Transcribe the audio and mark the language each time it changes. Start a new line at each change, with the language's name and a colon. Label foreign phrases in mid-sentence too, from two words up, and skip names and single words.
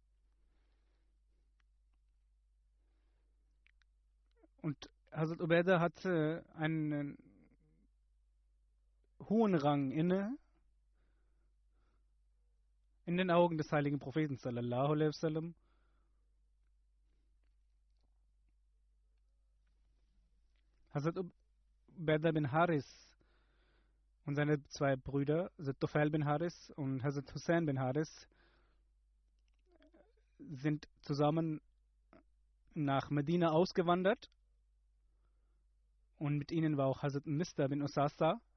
German: Und Hazrat Ubaidah hatte einen hohen Rang inne. in den Augen des heiligen Propheten
Arabic: صلى الله عليه وسلم.
German: Hazrat Ubaida bin Haris und seine zwei Brüder, Hazrat Tufail bin Haris und Hazrat Hussein bin Haris, sind zusammen nach Medina ausgewandert und mit ihnen war auch Hazrat Mista bin Usasa.